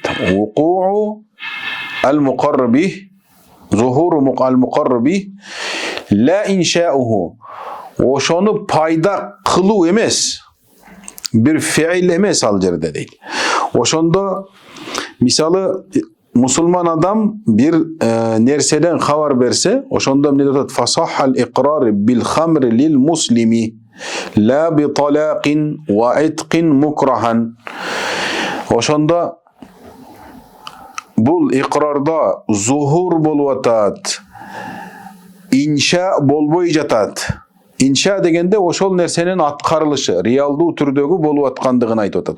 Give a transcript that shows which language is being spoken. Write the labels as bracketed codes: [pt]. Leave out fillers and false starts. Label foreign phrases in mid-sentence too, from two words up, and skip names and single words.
[ar] وقوع المقر به، ظهور المقر به لا إنشاؤه. [ky] Ошону пайда кылуу эмес, бир фиил эмес ал жерде дейт. Ошондо мисалы мусулман адам бир нерседен кабар берсе, ошондо эмне дейт? [ar] فصح الإقرار بالخمر للمسلم لا بطلاق وعتق مكرها. [ky] Ошондо бул икрарда зухур болуп атат, инша болбой жатат. Инша дегенде ошол нерсенин аткарылышы, реалдуу түрдөгү болуп аткандыгын айтып атат.